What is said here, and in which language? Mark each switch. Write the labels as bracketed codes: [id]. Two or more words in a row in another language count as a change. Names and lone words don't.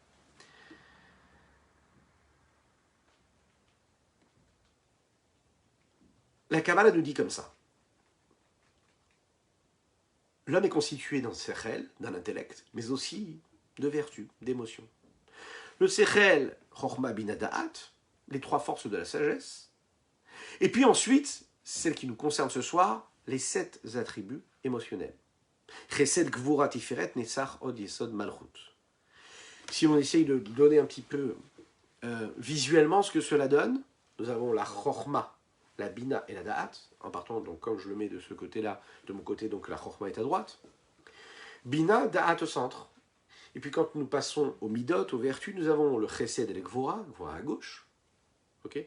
[fr] La Kabbalah nous dit comme ça. L'homme est constitué d'un sechel, d'un intellect, mais aussi de vertus, d'émotions. [he] Le שכל, חכמה בינה דעת, [fr] les 3 forces de la sagesse. Et puis ensuite, celle qui nous concerne ce soir, les 7 attributs émotionnels. [he] חסד, גבורה, תפארת, נצח, הוד, יסוד, מלכות. [fr] Si on essaye de donner un petit peu visuellement ce que cela donne, nous avons la chokhma, la bina et la da'at, en partant, donc comme je le mets de ce côté-là, de mon côté, donc la chokhma est à droite. Bina, da'at au centre. Et puis quand nous passons aux midot, aux vertus, nous avons le chesed et le gvura à gauche, okay.